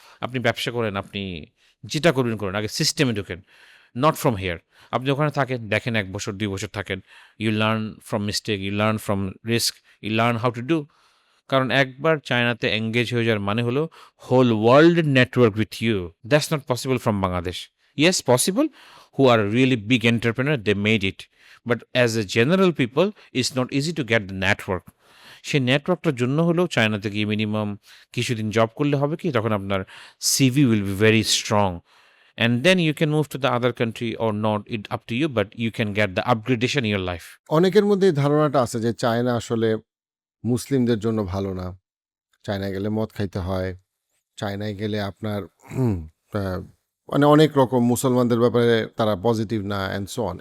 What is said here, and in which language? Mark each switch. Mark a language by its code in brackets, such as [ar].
[bn] আপনি ব্যবসা করেন, আপনি যেটা করবেন করেন, আগে সিস্টেমে ঢুকেন, [en] Not from here. [bn] আপনি ওখানে থাকেন, দেখেন 1 বছর 2 বছর থাকেন, [en] You learn from mistake, you learn from risk, you learn how to do. [bn] কারণ একবার চায়নাতে এঙ্গেজ হয়ে যাওয়ার মানে হলো [en] Whole world network with you. That's not possible from Bangladesh. Yes, possible. Who are really big entrepreneur, they made it. But as a general people, it's not easy to get the network. [bn] সেই নেটওয়ার্কটার জন্য হলেও চায়নাতে গিয়ে minimum কিছুদিন job করলে হবে কি, তখন আপনার [en] CV will be very strong, and then you can move to the other country or not, it up to you, but you can get the upgradation in your life. [bn] অনেকের মধ্যে এই ধারণাটা আছে যে চায়না আসলে মুসলিমদের জন্য ভালো না, চায়নায় গেলে মদ খাইতে হয়, চায়নায় গেলে আপনার মানে অনেক রকম মুসলমানদের ব্যাপারে তারা পজিটিভ না, [en] And so on.